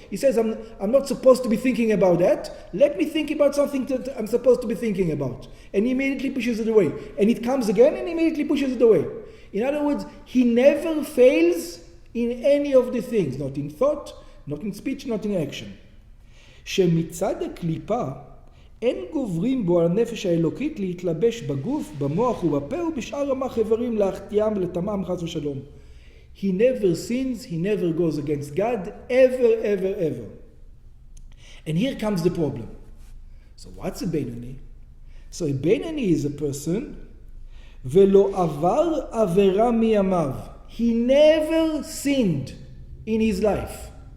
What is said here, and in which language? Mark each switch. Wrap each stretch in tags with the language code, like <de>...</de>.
<en>He says, I'm not supposed to be thinking about that. Let me think about something that I'm supposed to be thinking about. And he immediately pushes it away. And it comes again and he immediately pushes it away. In other words, he never fails in any of the things, not in thought, not in speech, not in action.</en> <he>שמצד הקליפה אין גוברים בו על הנפש האלוקית להתלבש בגוף, במוח ובפה ובשאר המח איברים להחטיאם לטמאם חס ושלום.</he> <en>He never sins, he never goes against God, ever, ever, ever. And here comes the problem. So what's a Benoni? So a Benoni is a person,</en> <he>ולא עבר עבירה מימיו.</he> <en>He never sinned in his life.</en>